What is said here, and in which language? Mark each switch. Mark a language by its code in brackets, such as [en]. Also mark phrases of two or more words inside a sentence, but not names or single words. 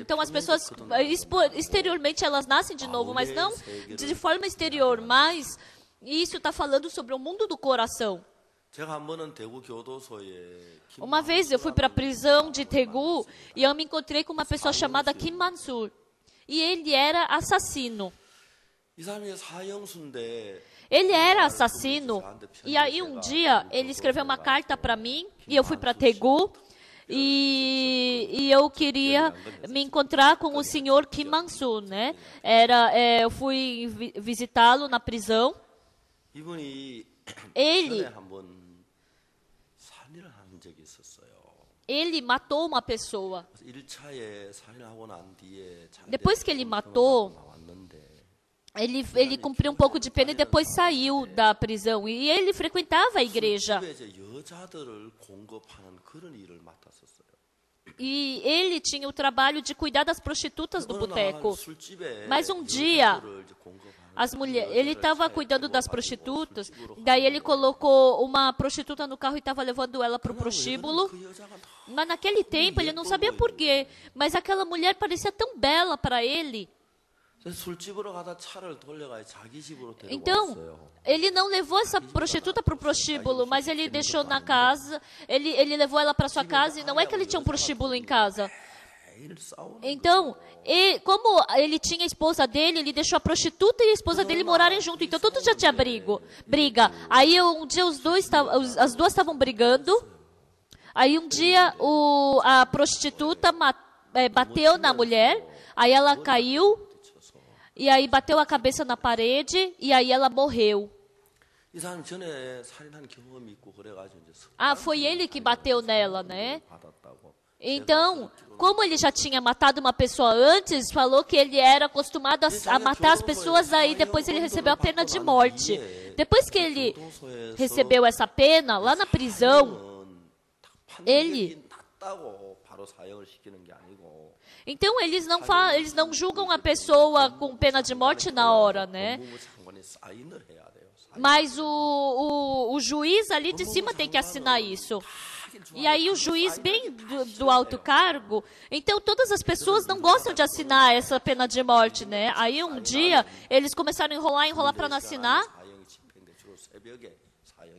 [pt] Então as pessoas exteriormente elas nascem de novo, mas não de forma exterior. Mas isso está falando sobre o mundo do coração. Uma vez eu fui para a prisão de Daegu e eu me encontrei com uma pessoa chamada Kim Man-sul. e ele era assassino. [ko] 이 사람이 사형수인데 [pt] Ele era assassino. E aí um dia ele escreveu uma carta para mim e eu fui para Daegu e eu queria me encontrar com o senhor Kim Man-sul, né? Eu fui visitá-lo na prisão. [ko] 이분이 [pt] Ele [ko] 전에 한번 살인을 한 적이 있었어요. [pt] ele matou uma pessoa. [ko] 1차에 살인하고 난 뒤에 [pt] Depois que ele matou, [ko] 나왔는데 [pt] ele cumpriu um pouco de pena e depois saiu da prisão. E ele frequentava a igreja. [ko] 집에 이제 여자들을 공급하는 그런 일을 맡았었어요. [pt] E ele tinha o trabalho de cuidar das prostitutas do [ko] 어느 날 [pt] boteco. [ko] 술집에 [pt] Mas um dia, [ko] 여자들을 이제 공급하는 [pt] as mulheres, ele [ko] 여자를 [pt] estava [ko] 차에 [pt] cuidando das [ko] 태워가지고 [pt] prostitutas, [ko] 술집으로 [pt] daí ele colocou uma prostituta no carro e estava levando ela para o prostíbulo. [ko] 그 여자가 [pt] Mas naquele tempo ele não sabia por quê. Mas aquela mulher parecia tão bela para ele. [ko] 술집으로 가다 차를 돌려가 자기 집으로 [pt] Então, [ko] 데려왔어요. [pt] ele não levou essa prostituta para o prostíbulo, mas ele deixou na casa, ele levou ela para sua casa, e não é que ele tinha um prostíbulo em casa. [ko] 매일 싸우는 [pt] Então, como ele tinha a esposa dele, ele deixou a prostituta e a esposa dele morarem junto. Então, todo dia tinha briga. Aí, um dia, as duas estavam brigando. Aí, um dia, a prostituta bateu na mulher. Aí, ela caiu. E aí, bateu a cabeça na parede. E aí, ela morreu. [ko] 이 사람 전에 살인한 경험이 있고 그래가지고 이제 [pt] Foi ele que bateu nela, né? [ko] 받았다고. [pt] Então, como ele já tinha matado uma pessoa antes, falou que ele era acostumado a matar as pessoas, aí depois ele recebeu a pena de morte. Depois que ele recebeu essa pena, lá na prisão, ele... [ko] 났다고 바로 사형을 시키는 게 아니고 [pt] Então, eles não julgam a pessoa com pena de morte na hora, né? [ko] 법무부 장관이 사인을 해야 돼요. [pt] Mas o juiz ali de cima tem que assinar isso. E aí o juiz bem do alto cargo, então todas as pessoas não gostam de assinar essa pena de morte, né? Aí um dia eles começaram a enrolar para não assinar, [ko] 사형이 집행돼 주로 새벽에 사형이.